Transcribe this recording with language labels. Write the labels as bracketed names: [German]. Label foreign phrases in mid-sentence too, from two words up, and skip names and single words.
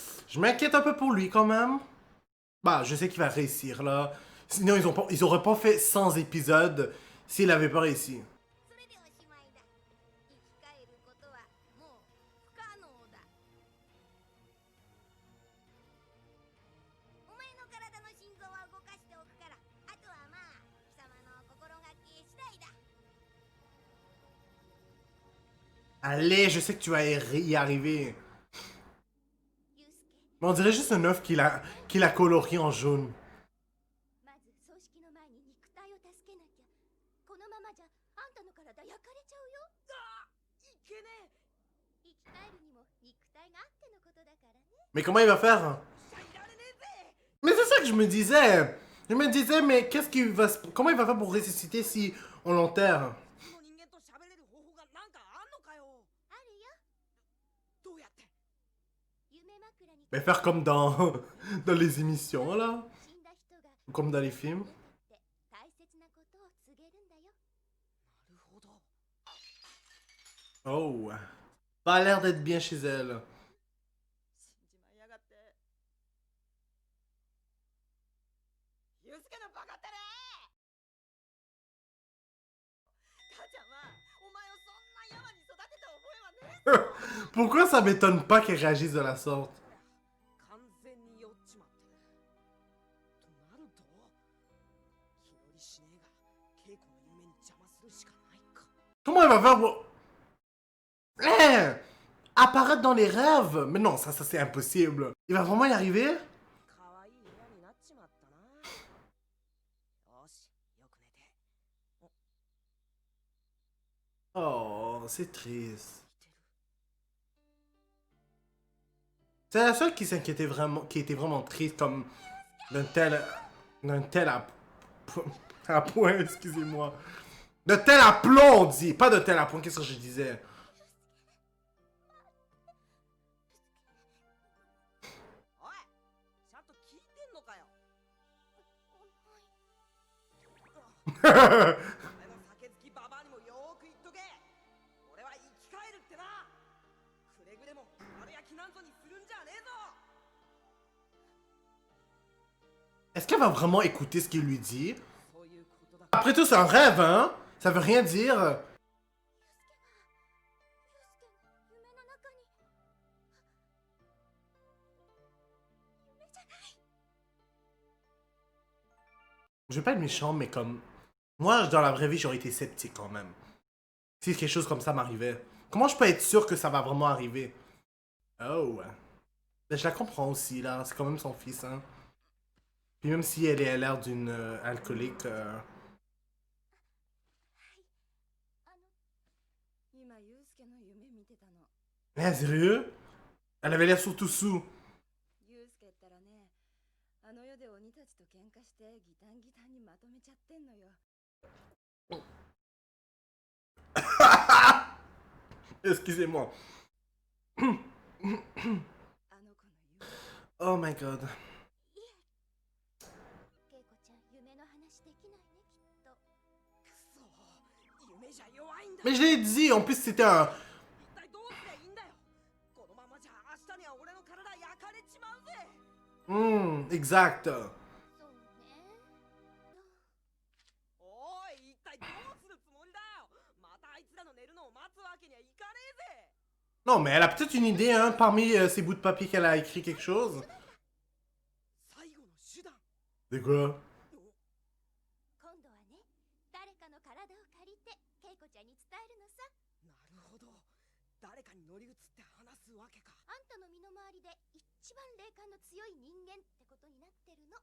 [French] Je m'inquiète un peu pour lui quand même. Bah, je sais qu'il va réussir là. Sinon, ils auraient pas fait 100 épisodes s'il avait pas réussi. [Japanese] それでおしまいだ。生き返ることはもう不可能だ。お前の体の心臓は動かしておくから、あとはまあ貴様の心がけ次第だ。 [French] Allez, je sais que tu vas y arriver. [Japanese] ユウスケ、 [French] Mais on dirait juste un œuf qu'il a colorié en jaune. [Japanese] まず葬式の前に肉体を助けなきゃ。このままじゃあんたの体焼かれちゃうよ。あ、いけねえ。生き返るにも肉体があってのことだからね。 [French] Mais comment il va faire? Mais c'est ça que je me disais. Je me disais, mais comment il va faire pour ressusciter si on l'enterre? [Japanese] その人間と喋れる方法がなんかあんのかよ。あるよ。どうやって？夢枕に [French] Mais faire comme dans, dans les émissions là. [Japanese] 死んだ人が [French] Comme dans les films. [Japanese] って大切なことを告げるんだよ。なるほど。 [French] Oh. Pas l'air d'être bien chez elle. [Japanese] 死んじまいやがって。ユウスケのバカってね。母ちゃんはお前をそんな山に育てた覚えはねえぞ。 [French] Pourquoi ça m'étonne pas qu'elle réagisse de la sorte? [Japanese] 完全に酔っちまって。となると、気乗りしねえが稽古の夢に邪魔するしかないか。 [French] Comment elle va faire pour... Eh! Apparaître dans les rêves? Mais non, ça c'est impossible. Il va vraiment y arriver? [Japanese] かわいい部屋になっちまったな。よし、よく寝て。 [French] Oh, c'est triste. [Japanese] 見てる。 [French] C'est la seule qui s'inquiétait vraiment, qui était vraiment triste comme d'un tel à point, excusez-moi. De tel aplomb, on dit, pas de tel à point, qu'est-ce que je disais? [Japanese] おい、ちゃんと聞いてんのかよ。お前の酒好きババアにもよーく言っとけ。俺は生き返るってな。くれぐれも丸焼きなんぞにするんじゃねえぞ。 [French] Est-ce qu'elle va vraiment écouter ce qu'il lui dit? [Japanese] そういうことだ。 [French] Après tout, c'est un rêve, hein? Ça veut rien dire. [Japanese] ユウスケの夢の中に夢じゃない。 [French] Je vais pas être méchant, mais comme... Moi, dans la vraie vie, j'aurais été sceptique quand même. Si quelque chose comme ça m'arrivait. Comment je peux être sûr que ça va vraiment arriver? Oh. Ben, je la comprends aussi, là. C'est quand même son fils, hein. Puis même si elle a l'air d'une alcoolique... [Japanese] 今ユウスケの夢見てたの。 [French] Eh, sérieux? Elle avait l'air surtout sous. [Japanese] ユウスケったらね、あの世で鬼たちと喧嘩してギタンギタンにまとめちゃってんのよ。 [French] Excusez-moi. [Japanese] あの子の夢。 [English] Oh my god. [Japanese] ケイコちゃん、夢の話できないね、きっと。くそ、夢じゃ弱いんだ。 [French] Mais je l'ai dit, en plus c'était un... [Japanese] 一体どうすりゃいいんだよ。このままじゃ明日には俺の体焼かれちまうぜ。 [French] exact. [Japanese] そうね。おい、一体どうするつもりだよ。またあいつらの寝るのを待つわけにはいかねえぜ。 [French] Non, mais elle a peut-être une idée, hein, parmi ces bouts de papier qu'elle a écrit quelque chose. [Japanese] 最後の手段。 [French] C'est quoi? [Japanese] 今度はね、誰かの体を借りて、ケイコちゃんに伝えるのさ。なるほど。誰かに乗り移って話すわけか。あんたの身の回りで一番霊感の強い人間ってことになってるの。